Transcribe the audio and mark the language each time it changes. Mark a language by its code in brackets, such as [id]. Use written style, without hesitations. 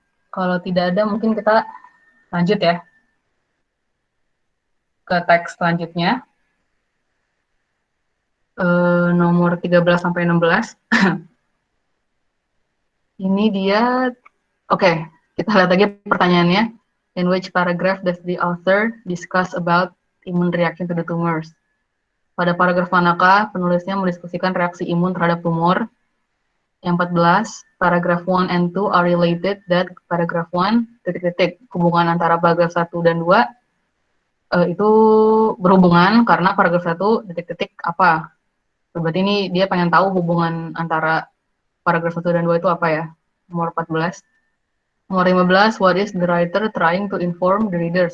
[id] Kalau tidak ada mungkin kita lanjut ya ke teks selanjutnya. Nomor 13 sampai 16. Ini dia, oke, kita lihat lagi pertanyaannya. [en] In which paragraph does the author discuss about immune reaction to the tumors? [id] Pada paragraf manakah penulisnya mendiskusikan reaksi imun terhadap tumor? Yang 14, [en] paragraph 1 and 2 are related that paragraph 1, [id] titik-titik, hubungan antara paragraf 1 dan 2 itu berhubungan karena paragraf 1, titik-titik, apa? Berarti ini dia pengen tahu hubungan antara paragraf 1 dan 2 itu apa ya? Nomor 14. Nomor 15, [en] what is the writer trying to inform the readers?